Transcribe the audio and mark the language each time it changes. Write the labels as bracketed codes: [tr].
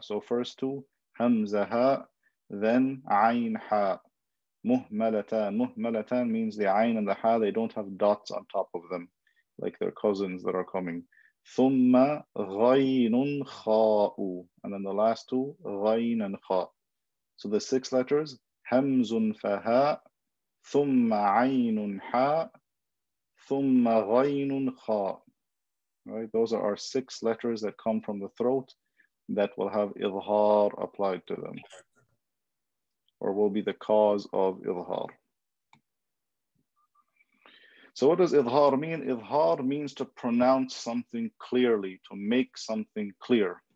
[en] So first 2, hamza ha, then ayn ha. Muhmalatan. Muhmalatan means the ayn and the ha, they don't have dots on top of them, like their cousins that are coming. [ar] ثم غين خاء. [en] And then the last two, غين and خاء. So the 6 letters, [ar] همز فهاء, ثم عين حاء, ثم غين خاء. [en] Right? Those are our 6 letters that come from the throat that will have idhar applied to them, or will be the cause of idhar. So what does idhar mean? Idhar means to pronounce something clearly, to make something clear.